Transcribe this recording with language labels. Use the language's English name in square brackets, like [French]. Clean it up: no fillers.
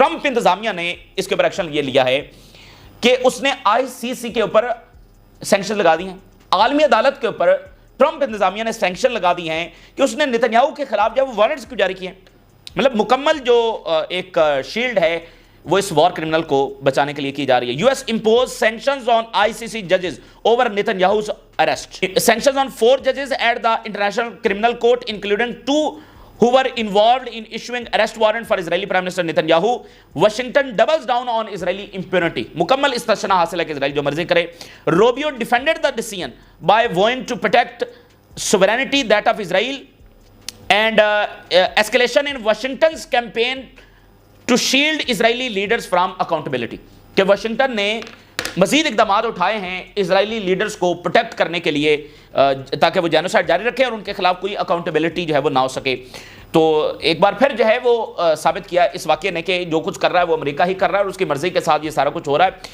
[Urdu] Trump انتظامیہ نے اس کے اوپر ایکشن یہ لیا ہے کہ اس نے آئی سی سی کے اوپر سینکشن لگا دی ہیں. عالمی عدالت کے اوپر ٹرمپ انتظامیہ نے سینکشن لگا دی ہیں کہ اس نے نتنیاہو کے خلاف جو وہ وارنٹس کیوں جاری کیے ہیں. مطلب مکمل جو ایک شیلڈ ہے وہ اس وار کرمنل کو بچانے کے لیے کی جا رہی ہے. [English] U S impose sanctions آن آئی سی سی ججز over نتنیاہوز arrest. Sanctions on 4 judges at the International Criminal Court including 2 who were involved in issuing arrest warrant for Israeli Prime Minister Netanyahu. Washington doubles down on Israeli impunity. [Urdu] مکمل استثناء حاصل ہے کہ اسرائیل جو مرضی کرے. [English] Rubio defended the decision by vowing to protect sovereignty that of Israel and escalation in Washington's campaign to shield Israeli leaders from accountability. [Urdu] کہ Washington نے مزید اقدامات اٹھائے ہیں اسرائیلی لیڈرز کو پروٹیکٹ کرنے کے لیے تاکہ وہ جینوسائیڈ جاری رکھیں اور ان کے خلاف کوئی اکاؤنٹیبلٹی جو ہے وہ نہ ہو سکے. تو ایک بار پھر جو ہے وہ ثابت کیا اس واقعے نے کہ جو کچھ کر رہا ہے وہ امریکہ ہی کر رہا ہے اور اس کی مرضی کے ساتھ یہ سارا کچھ ہو رہا ہے.